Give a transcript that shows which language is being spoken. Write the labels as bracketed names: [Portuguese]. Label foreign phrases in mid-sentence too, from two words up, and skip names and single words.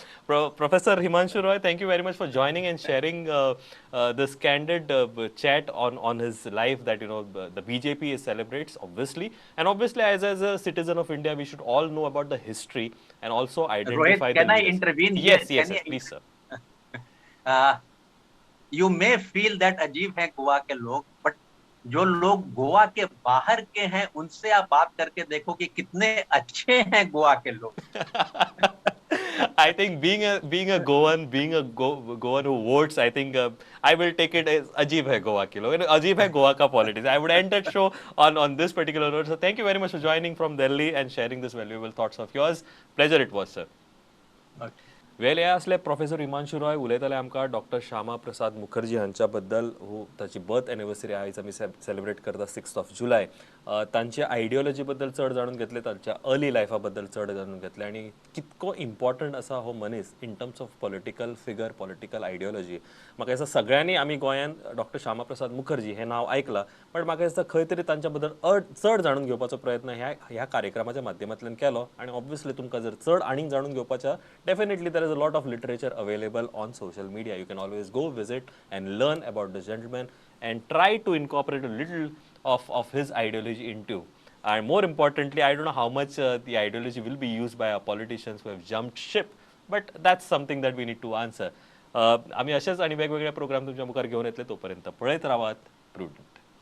[English] Professor Himanshu Roy, thank you very much for joining and sharing this candid chat on his life that, the BJP celebrates, obviously. And obviously, as a citizen of India, we should all know about the history and also identify Rohit, can the I leaders. intervene Yes, here? yes, please, sir. You may feel that [Hindi] अजीब है गोवा के लोग, but जो लोग गोवा के बाहर के हैं उनसे आप बात करके देखो कि कितने अच्छे हैं गोवा के लोग. [English] I think being a Goan, Goan who votes, I think I will take it as [Hindi] अजीब है गोवा के लोग. अजीब है गोवा का [English] politics. I would end that show on this particular note. So thank you very much for joining from Delhi and sharing this valuable thoughts of yours. Pleasure it was, sir. Okay. [Konkani] वेल हे असले प्रोफेसर हिमांशु रॉय उलयताले आमकां डॉक्टर श्यामा प्रसाद मुखर्जी हांच्या बद्दल ताची [English] birth anniversary [Konkani] आयज आमी सेलिब्रेट करता [English] 6th of July. [Konkani] तांचे आयडियोलॉजी बद्दल चड जाणून घेतले, तांच्या [English] early life [Konkani] बद्दल चड जाणून घेतले आनी कितको इम्पॉर्टंट आसा हो मनीस [English] in terms of political figure, political ideology. [Konkani] म्हाका दिसता सगळ्यांनी आमी गोंयांत डॉक्टर श्यामा प्रसाद मुखर्जी हें नांव आयकलां, बट म्हाका दिसता खंय तरी तांच्या बद्दल चड जाणून घेवपाचो प्रयत्न ह्या कार्यक्रमाच्या माध्यमांतल्यान केलो. आनी ऑब्वियसली तुमकां जर चड आनीक जाणून घेवपाच्या, [English] डेफिनेटली there is a lot of literature available on social media. You can always go visit and learn about the gentleman and try to incorporate a little of his ideology into. And more importantly, I don't know how much the ideology will be used by our politicians who have jumped ship, but that's something that we need to answer. [Konkani] आम्ही असेच आणि वेगवेगळे प्रोग्राम तुमच्या मुखार घेऊन येतले. तोपर्यंत पळयत रावात प्रुडंट.